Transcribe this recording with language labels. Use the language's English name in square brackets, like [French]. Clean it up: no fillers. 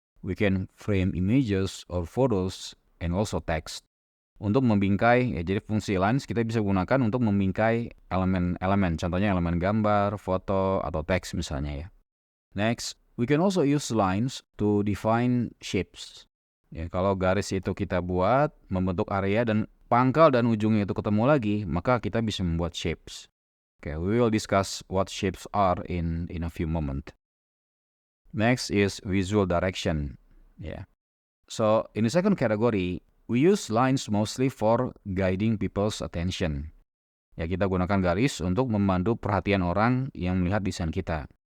[English] We can frame images or photos and also text. [Indonesian] Untuk membingkai, ya, jadi fungsi lines kita bisa gunakan untuk membingkai elemen-elemen, contohnya elemen gambar, foto, atau teks misalnya ya. [English] Next, we can also use lines to define shapes. [Indonesian] Ya, kalau garis itu kita buat membentuk area dan pangkal dan ujungnya itu ketemu lagi, maka kita bisa membuat shapes. [English] Okay, we will discuss what shapes are in a few moments. Next is visual direction. Yeah. So in the second category, we use lines mostly for guiding people's attention. [Indonesian] Ya, kita gunakan garis untuk memandu perhatian orang yang melihat desain kita.